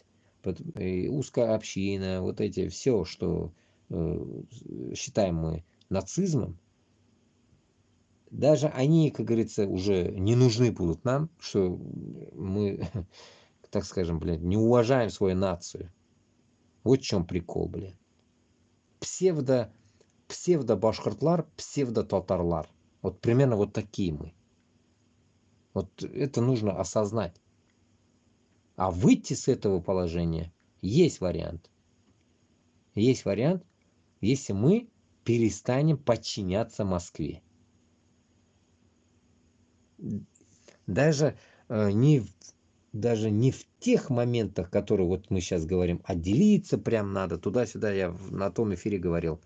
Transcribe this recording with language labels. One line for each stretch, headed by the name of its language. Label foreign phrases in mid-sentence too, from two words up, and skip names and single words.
Russian: Узкая община, вот эти все, что считаем мы нацизмом, даже они, как говорится, уже не нужны будут нам, что мы, так скажем, блядь, не уважаем свою нацию. Вот в чем прикол, блядь.
Tatar: псевдо-башкортлар, псевдо-татарлар.
Russian: Вот примерно вот такие мы. Вот это нужно осознать. А выйти с этого положения есть вариант. Есть вариант, если мы перестанем подчиняться Москве. Даже не в тех моментах, которые вот мы сейчас говорим, отделиться прям надо, туда-сюда, я на том эфире говорил.